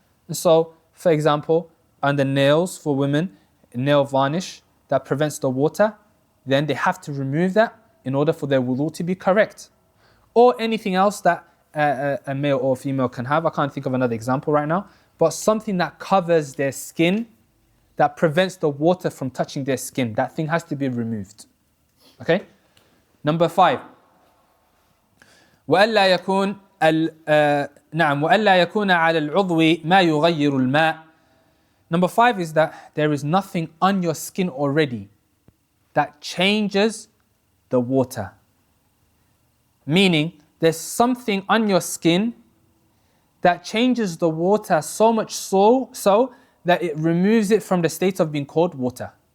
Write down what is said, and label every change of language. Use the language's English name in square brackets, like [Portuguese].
[English] So, for example, on the nails for women, nail varnish that prevents the water, then they have to remove that in order for their wudu to be correct. Or anything else that a male or female can have. I can't think of another example right now, but something that covers their skin that prevents the water from touching their skin. That thing has to be removed. Okay? Number 5. [Arabic] وألا يكون نعم وألا يكون على العضو ما يغير الماء. [English] Number 5 is that there is nothing on your skin already that changes the water. Meaning, there's something on your skin that changes the water so much so that it removes it from the state of being called water.